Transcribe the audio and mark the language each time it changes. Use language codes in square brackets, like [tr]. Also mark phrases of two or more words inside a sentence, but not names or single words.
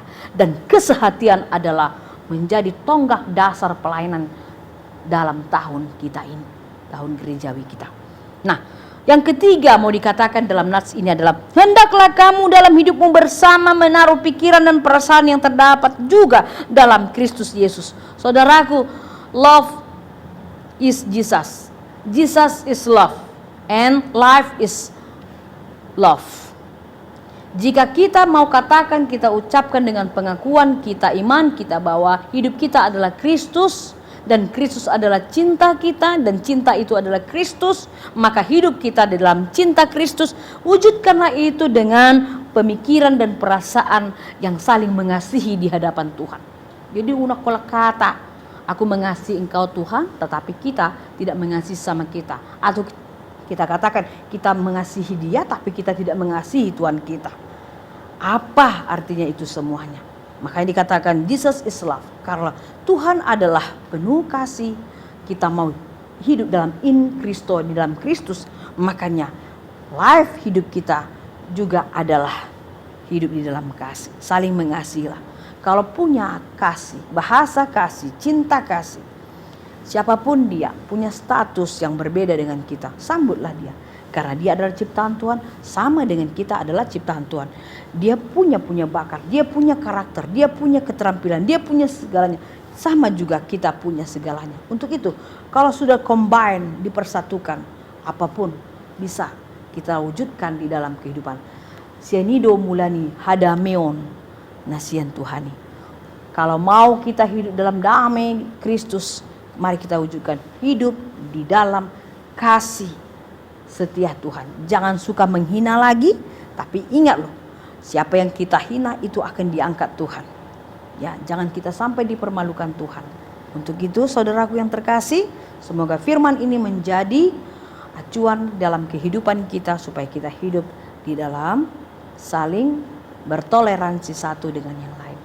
[id] Dan kesehatian adalah menjadi tonggak dasar pelayanan dalam tahun kita ini, tahun gerejawi kita. Nah, yang ketiga mau dikatakan dalam nats ini adalah, hendaklah kamu dalam hidupmu bersama menaruh pikiran dan perasaan yang terdapat juga dalam Kristus Yesus. Saudaraku, [en] love is Jesus. Jesus is love and life is love. [id] Jika kita mau katakan, kita ucapkan dengan pengakuan kita, iman kita bahwa hidup kita adalah Kristus, dan Kristus adalah cinta kita, dan cinta itu adalah Kristus, maka hidup kita dalam cinta Kristus. Wujudkanlah itu dengan pemikiran dan perasaan yang saling mengasihi di hadapan Tuhan. Jadi unak kolak kata, aku mengasihi engkau Tuhan, tetapi kita tidak mengasihi sama kita. Atau kita katakan kita mengasihi dia, tapi kita tidak mengasihi Tuhan kita. Apa artinya itu semuanya? Makanya dikatakan [en] Jesus is love, [id] karena Tuhan adalah penuh kasih. Kita mau hidup dalam [la] in Christo, [id] di dalam Kristus. Makanya life hidup kita juga adalah hidup di dalam kasih. Saling mengasihilah. Kalau punya kasih, bahasa kasih, cinta kasih, siapapun dia punya status yang berbeda dengan kita, sambutlah dia. Karena dia adalah ciptaan Tuhan, sama dengan kita adalah ciptaan Tuhan. Dia punya bakat, dia punya karakter, dia punya keterampilan, dia punya segalanya. Sama juga kita punya segalanya. Untuk itu, kalau sudah combine, dipersatukan, apapun bisa kita wujudkan di dalam kehidupan. [bbc] Sianido mulani hadameon nasian Tuhani. [id] Kalau mau kita hidup dalam damai Kristus, mari kita wujudkan hidup di dalam kasih setia Tuhan. Jangan suka menghina lagi, tapi ingat loh, siapa yang kita hina itu akan diangkat Tuhan. Ya, jangan kita sampai dipermalukan Tuhan. Untuk itu, saudaraku yang terkasih, semoga firman ini menjadi acuan dalam kehidupan kita supaya kita hidup di dalam saling bertoleransi satu dengan yang lain.